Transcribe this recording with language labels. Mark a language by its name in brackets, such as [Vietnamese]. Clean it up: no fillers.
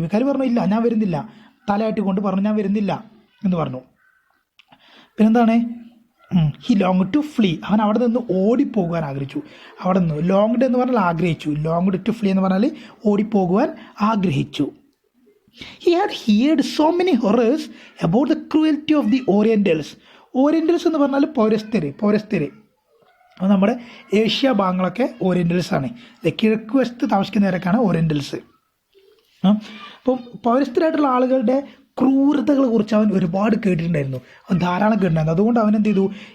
[Malayalam] മിക്കാലി പറഞ്ഞു, "ഇല്ല, ഞാൻ വരുന്നില്ല." തലയാട്ടിക്കൊണ്ട് പറഞ്ഞു, "ഞാൻ വരുന്നില്ല" എന്ന് പറഞ്ഞു. പിന്നെന്താണ്? [English] He long to flee. [Malayalam] അവൻ അവിടെ നിന്ന് ഓടിപ്പോകുവാൻ ആഗ്രഹിച്ചു. അവിടെ നിന്ന് ലോങ്ഡ് എന്ന് പറഞ്ഞാൽ ആഗ്രഹിച്ചു, [English] longed to flee [Malayalam] എന്ന് പറഞ്ഞാൽ ഓടിപ്പോകുവാൻ ആഗ്രഹിച്ചു. [English] He had heard so many horrors about the cruelty of the Orientals. [Malayalam] ഓറിയൻ്റൽസ് എന്ന് പറഞ്ഞാൽ പൗരസ്ത്യര്. അത് നമ്മുടെ ഏഷ്യ ഭാഗങ്ങളൊക്കെ ഓറിയൻ്റൽസ് ആണ്. കിഴക്ക് വശത്ത് താമസിക്കുന്നവരൊക്കെയാണ് ഓറിയൻ്റൽസ്. അപ്പം പൗരസ്ത്യരായിട്ടുള്ള ആളുകളുടെ ക്രൂരതകളെ കുറിച്ച് അവൻ ഒരുപാട് കേട്ടിട്ടുണ്ടായിരുന്നു, അവൻ ധാരാളം കേട്ടിട്ടുണ്ടായിരുന്നു. അതുകൊണ്ട് അവൻ എന്ത് ചെയ്തു?